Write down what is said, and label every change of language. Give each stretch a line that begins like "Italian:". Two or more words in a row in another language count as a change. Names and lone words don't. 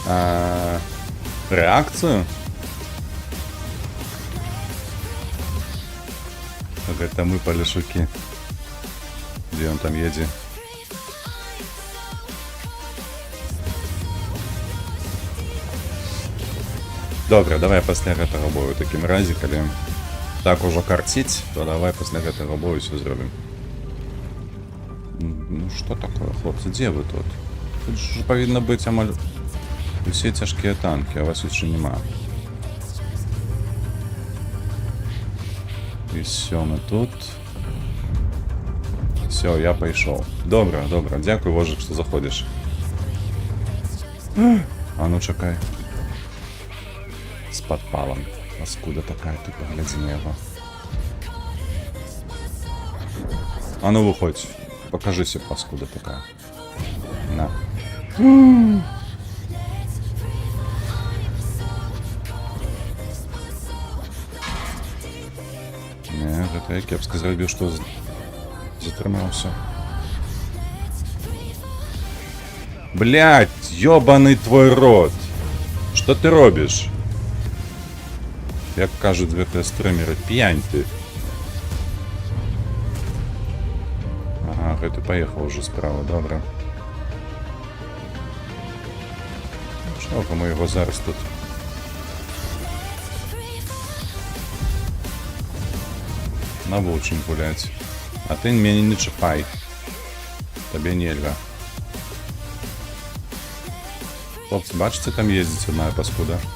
Belarusian: Реакцию? Гэта мы палешукі.
Russian: Где он там едзе?
Belarusian: Добре, давай пасля гэтага бою такім разе, калі так ужо карціць, то давай пасля гэтага бою все зробім.
Russian: Ну что такое, хлопцы, где вы тут? Тут же повинно быть амаль все тяжкие танки, а вас еще нема. И все, мы тут. Все, я пошел.
Ukrainian: Добре, добре, дякую,
Russian: Вожик, что заходишь. А ну чекай. С подпалом. Паскуда такая, ты погляди на его. А ну выходь. Покажись, паскуда такая. На.
Belarusian: Не, гэта я кепска зрабіў, што затрымаўся.
Russian: Блядь, ёбаный твой рот. Что ты робишь?
Belarusian: Як кажуть гэтыя стрімеры, п'янь ты. Ага, гэта паехаў уже справа, добра. Што мы яго зараз тут? Навучым гуляць. А ты мяне не чапай. Табе нельга. Хлопцы, бачыце, там ездзіць одна паскуда.